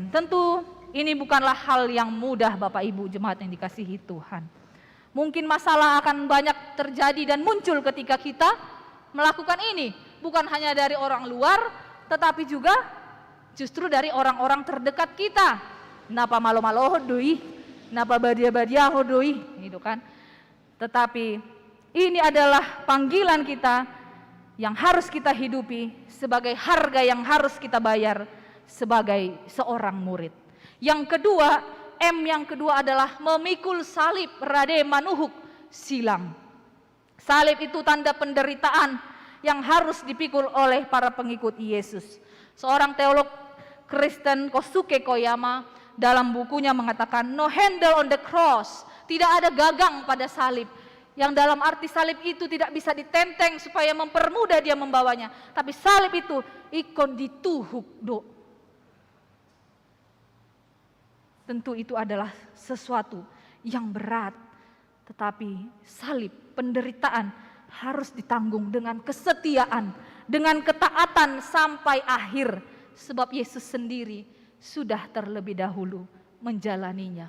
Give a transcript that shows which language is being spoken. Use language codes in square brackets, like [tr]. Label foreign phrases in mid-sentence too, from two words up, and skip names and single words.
[id] Tentu ini bukanlah hal yang mudah, Bapak Ibu jemaat yang dikasihi Tuhan. Mungkin masalah akan banyak terjadi dan muncul ketika kita melakukan ini, bukan hanya dari orang luar, tetapi juga justru dari orang-orang terdekat kita. [bbc] Napa malo-malo hodoi, napa badia-badia hodoi, [id] gitu kan. Tetapi ini adalah panggilan kita yang harus kita hidupi sebagai harga yang harus kita bayar sebagai seorang murid. Yang kedua, yang kedua adalah memikul salib, [bbc] rade manuhuk silam. [id] Salib itu tanda penderitaan yang harus dipikul oleh para pengikut Yesus. Seorang teolog Kristen, Kosuke Koyama, dalam bukunya mengatakan, [en] no handle on the cross, [id] tidak ada gagang pada salib. Yang dalam arti salib itu tidak bisa ditenteng supaya mempermudah dia membawanya. Tapi salib itu [bbc] ikon dituhuk do. [id] Tentu itu adalah sesuatu yang berat. Tetapi salib, penderitaan harus ditanggung dengan kesetiaan, dengan ketaatan sampai akhir. Sebab Yesus sendiri sudah terlebih dahulu menjalaninya.